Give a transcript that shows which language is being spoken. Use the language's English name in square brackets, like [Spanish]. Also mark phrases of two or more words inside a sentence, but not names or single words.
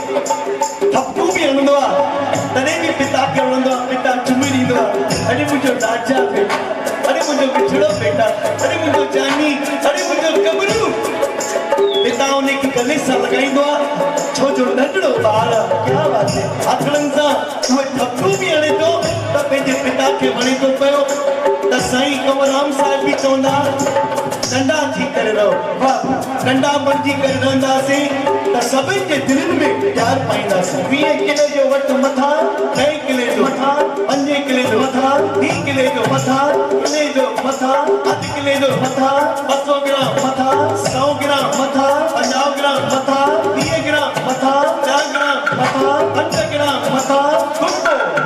[Sindhi] थपू बि हणंदो आहे तॾहिं बि पिता खे वणंदो आहे पिता चुमी ॾींदो आहे अरे मुंहिंजो राजा बेटा अरे मुंहिंजो मिठड़ो बेटा अरे मुंहिंजो जानी अरे मुंहिंजो गबरू पिता उनखे गले सां लॻाईंदो आहे छो जो नंढड़ो ॿार [Hindi] क्या बात है [Sindhi] हथड़नि सां उहे थपू बि हणे थो त पंहिंजे पिता खे वणे थो पियो त साईं कंवरराम साहिब बि चवंदा नंढा थी करे रहो वाह नंढा बणिजी करे रहंदासीं त सभिनि जे दिलनि में प्यार पाईंदासीं 20 किले जो वटि मथां 2 किले जो मथां 5 किले जो मथां 2 किले जो मथां किले जो मथां अधु किले जो मथां 200 ग्राम मथां 100 ग्राम मथां 50 ग्राम मथां 20 ग्राम मथां 4 ग्राम मथां 5 ग्राम मथां कुंडो